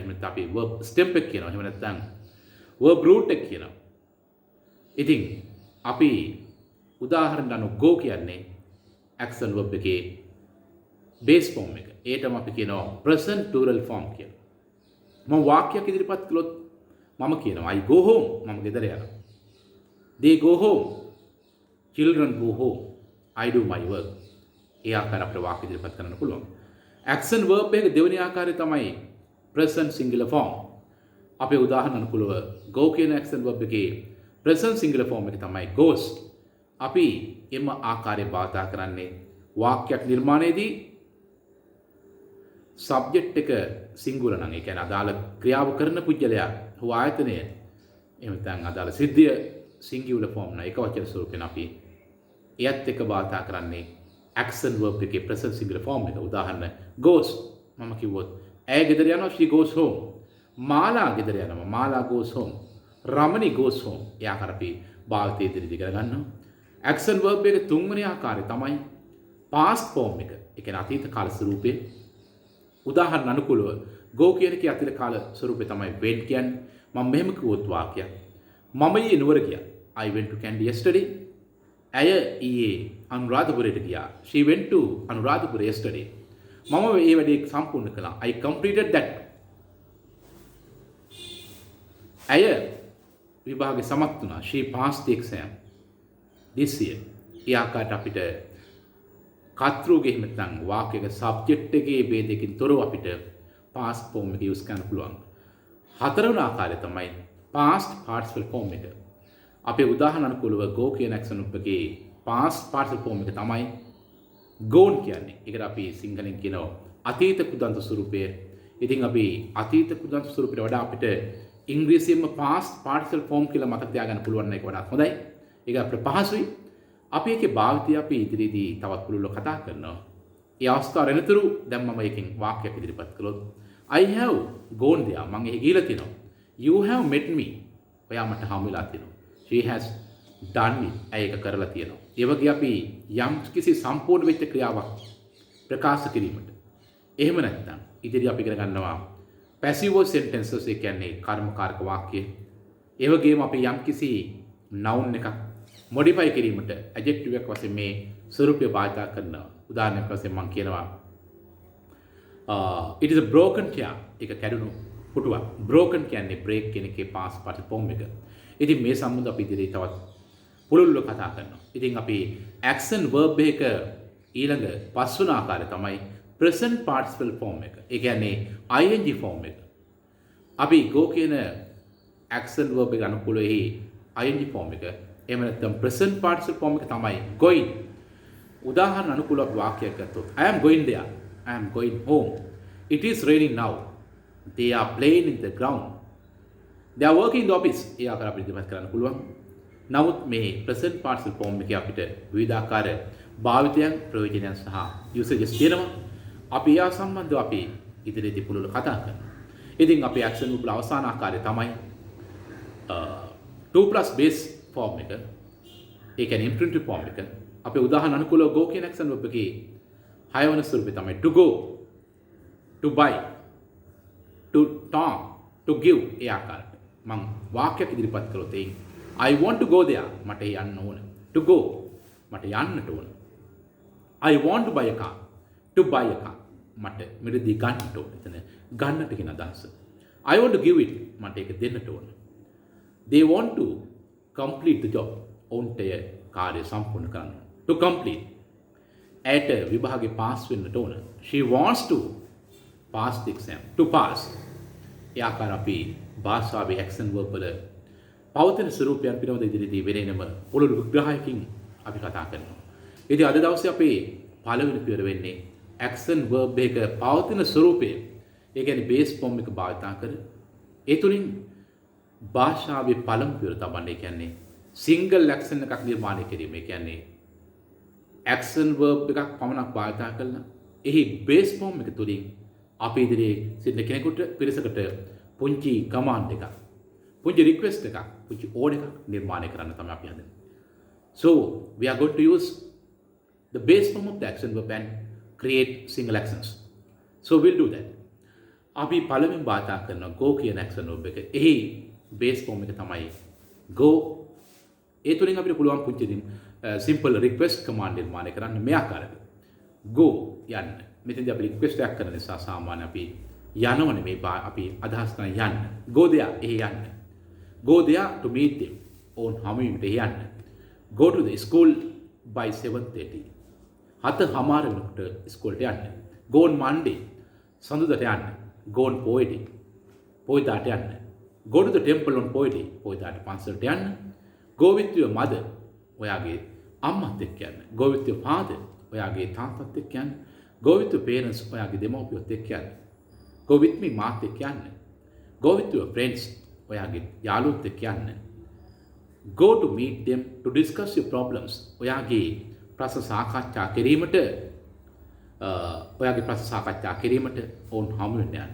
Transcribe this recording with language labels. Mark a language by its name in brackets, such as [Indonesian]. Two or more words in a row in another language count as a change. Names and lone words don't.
[Sinhala] එහෙම නැත්නම් අපි [English] verb stem [Sinhala] එක කියනවා. එහෙම නැත්නම් [English] verb root [Sinhala] එක කියනවා. ඉතින් අපි උදාහරණ ගන්න go කියන්නේ [English] action verb [Sinhala] එකේ [English] base form [Sinhala] එක. ඒටම අපි කියනවා [English] present plural form [Sinhala] කියලා. මම වාක්‍යයක් ඉදිරිපත් කළොත් මම කියනවා [English] I go home, [Sinhala] මම ගෙදර යනවා. [English] They go home, children go home, I do my work. [Sinhala] ඒ ආකාර අපිට වාක්‍ය ඉදිරිපත් කරන්න පුළුවන්. [English] action verb [Sinhala] එක දෙවෙනි ආකාරය තමයි [English] present singular form. [Sinhala] අපේ උදාහරණ අනුකූලව go කියන [English] action verb [Sinhala] එකේ [English] present singular form [Sinhala] එක තමයි goes. අපි එම ආකාරයෙන් භාවිතා කරන්නේ වාක්‍යයක් නිර්මාණයේදී subject එක singular නම්, ඒ කියන්නේ අදාළ ක්‍රියාව කරන පුජ්‍යලයා හෝ ආයතනය, එහෙම නැත්නම් අදාළ සිද්ධිය [English] singular form [Sinhala] නම් එක වචන ස්වරූපෙන් අපි එයත් එක්ක භාවිතා කරන්නේ [English] action verb [Sinhala] එකේ [English] present singular form [Sinhala] එක. උදාහරණ goes, මම කිව්වොත් ඇය ගෙදර යනවා, [English] she goes home. මාලා [Sinhala] ගෙදර යනවා, [English] මාලා goes home. රමණි goes home. [Sinhala] ඒ ආකාර අපි භාවිතයේ ඉදිරියට ගන්නවා. [English] action verb [Sinhala] එකේ තුන්වෙනි ආකාරය තමයි [English] past form [Sinhala] එක. ඒ කියන්නේ අතීත කාල ස්වරූපේ. උදාහරණ අනුකූලව go කියන එකේ අතීත කාල ස්වරූපේ තමයි went කියන්නේ. මම මෙහෙම කිව්වොත් වාක්‍යයක් මම ඊයේ නුවර ගියා. [English] I went to Kandy yesterday. [Sinhala] ඇය ඊයේ අනුරාධපුරයට ගියා. [English] She went to Anuradhapura yesterday. [Sinhala] මම මේ වැඩේ සම්පූර්ණ කළා. [English] I completed that. [Sinhala] ඇය විභාගේ සමත් වුණා. [English] She passed the exam this year. [Sinhala] ඒ ආකාරයට අපිට කර්තෘගේ එහෙම නැත්නම් වාක්‍යයක subject එකේ ભેදයකින් තොරව අපිට [English] past form [Sinhala] එක use කරන්න පුළුවන්. හතරවෙනි ආකාරය තමයි [English] past participle form [Sinhala] එක. අපේ උදාහරණ අනුකූලව go කියන action එකේ [English] past participle form [Sinhala] එක තමයි gone කියන්නේ. ඒකට අපි සිංහලෙන් කියනවා අතීත කුදන්ත ස්වරූපය. ඉතින් අපි අතීත කුදන්ත ස්වරූපයට වඩා අපිට ඉංග්‍රීසියෙන්ම [English] past participle form [Sinhala] කියලා මතක තියාගන්න පුළුවන් එක වඩා හොඳයි. ඒක අපිට පහසුයි. අපි ඒකේ භාවිතය අපි ඉදිරියේදී තවත් පුළුල්ව කතා කරනවා. ඒ අවස්ථාව වෙනතුරු දැන් මම එකකින් වාක්‍යයක් ඉදිරිපත් කළොත් [English] I have gone there, [Sinhala] මම එහි ගිහලා තියෙනවා. [English] You have met me, [Sinhala] ඔයා මට හමු වෙලා තියෙනවා. [English] She has done it, [Sinhala] ඇය ඒක කරලා තියෙනවා. ඒ වගේ අපි යම් කිසි සම්පූර්ණ වෙච්ච ක්‍රියාවක් ප්‍රකාශ කිරීමට, එහෙම නැත්නම් ඉදිරිය අපි ඉගෙන ගන්නවා [English] passive voice sentences, [Sinhala] ඒ කියන්නේ කර්මකාරක වාක්‍ය. ඒ වගේම අපි යම් කිසි noun එකක් modify කිරීමට adjective එකක් වශයෙන් මේ ස්වරූපය භාවිත කරනවා. උදාහරණයක් වශයෙන් මම කියනවා [English] it is a broken chair, [Sinhala] ඒක කැඩුණු පුටුවක්. broken කියන්නේ break කියන එකේ [English] past participle form [Sinhala] එක. ඉතින් මේ සම්බන්ධව අපි ඉදිරියේ තවත් පුළුල්ව කතා කරනවා. ඉතින් අපි [English] action verb [Sinhala] එක ඊළඟ පස්වන ආකාරය තමයි [English] present participle form [Sinhala] එක. ඒ කියන්නේ [English] ing form [Sinhala] එක. අපි go කියන [English] action verb [Sinhala] එක අනුකූලව [English] ing form [Sinhala] එක, එහෙම නැත්නම් [English] present participle form [Sinhala] එක තමයි going. උදාහරණ අනුකූලව වාක්‍යයක් ගත්තොත් [English] I am going there, I am going home, it is raining now, they are playing in the ground, they are working in the office. [Sinhala] ඒ ආකාර අපිට ඉදිරිපත් කරන්න පුළුවන්. නමුත් මේ [English] present participle form [Sinhala] එකේ අපිට විවිධාකාර භාවිතයන් ප්‍රයෝජනයන් සහ usages තියෙනවා. අපි යා සම්බන්ධව අපි ඉදිරියේදී පුළුල් කතා කරනවා. ඉතින් අපේ [English] action verb [Sinhala] වල අවසාන ආකාරය තමයි [English] 2 plus base form [Sinhala] එක. ඒ කියන්නේ [English] infinitive form [Sinhala] එක. අපේ උදාහරණ අනුකූලව go කියන [English] action verb [Sinhala] එකේ 6 වෙනි ස්වරූපය තමයි [English] to go, to buy, to talk, to give. [Sinhala] ඒ ආකාරයට මම වාක්‍යයක් ඉදිරිපත් කළොත් එයින් [English] I want to go there. [Sinhala] මට යන්න ඕන. [English] To go. [Sinhala] මට යන්නට ඕන. [English] I want to buy a car. To buy a car. [Sinhala] මට මෙතනදී ගන්නට ඕන. එතන ගන්නට කියන අදහස. [English] I want to give it. [Sinhala] මට ඒක දෙන්නට ඕන. [English] They want to complete the job. [Sinhala] ඔවුන්ට කාර්ය සම්පූර්ණ කරන්න. [English] To complete. [Sinhala] ඇයට විභාගේ පාස් වෙන්නට ඕන. [English] She wants to pass the exam. To pass. [Sinhala] ඒ ආකාර අපි භාෂාවේ action verb වල පවතින ස්වරූපයන් පිළිබඳ ඉදිරියේදී වෙනම පුළුල් විග්‍රහයකින් අපි කතා කරනවා. ඉතින් අද දවසේ අපේ පළවෙනි පියවර වෙන්නේ [English] action verb [Sinhala] එක පවතින ස්වරූපය. ඒ කියන්නේ [English] base form [Sinhala] එක භාවිතා කර ඒ තුලින් භාෂාවේ පළමු පියවර තබන්නේ කියන්නේ [English] single action [Sinhala] එකක් නිර්මාණය කිරීම. ඒ කියන්නේ [English] action verb [Sinhala] එකක් පමණක් භාවිතා කරලා එහි [English] base form [Sinhala] එක තුලින් අපි ඉදිරියේ සිටින කෙනෙකුට පිරිසකට පුංචි command එකක්, පුංචි request එකක්, පුංචි order එකක් නිර්මාණය කරන්න තමයි අපි හදන්නේ. [English] So we are going to use the base form of the action verb and create single actions. So we'll do that. [Sinhala] අපි පළවෙනි භාවිතා කරන go කියන [English] action verb [Sinhala] එක. එහි [English] base form [Sinhala] එක තමයි go. ඒ තුලින් අපිට පුළුවන් පුංචි [English] simple request command [Sinhala] නිර්මාණය කරන්න මේ ආකාරයට. go යන්න. මෙතෙන්දී අපි request එකක් කරන නිසා සාමාන්‍ය අපි යනවනේ මේ අපි අදහස් කරන යන්න. [English] go there [Sinhala] එහි යන්න. [English] go there to meet them. [Sinhala] ඔවුන් හමු වීමට එහි යන්න. [English] go to the school by 7:30. [Sinhala] 7:00 වෙනකොට ඉස්කෝලේට යන්න. [English] go on Monday. [Sinhala] සඳුදාට යන්න. [English] go on Friday. [Sinhala] පොයිදාට යන්න. [English] go to the temple on Friday. [Sinhala] පොයිදාට පන්සලට යන්න. [English] go with your mother. [Sinhala] ඔයාගේ අම්මත් එක්ක යන්න. [English] go with your father. [Sinhala] ඔයාගේ තාත්තත් එක්ක යන්න. [English] go with your parents. [Sinhala] ඔයාගේ දෙමව්පියොත් එක්ක යන්න. [English] go with me [Sinhala] මාත් එක්ක යන්න. [English] go with your friends. [Sinhala] ඔයාගේ යාළුවොත් එක්ක යන්න. [English] go to meet them to discuss your problems. [Sinhala] ඔයාගේ ප්‍රශ්න සාකච්ඡා කිරීමට ඔවුන් හමු වෙන්න යන්න.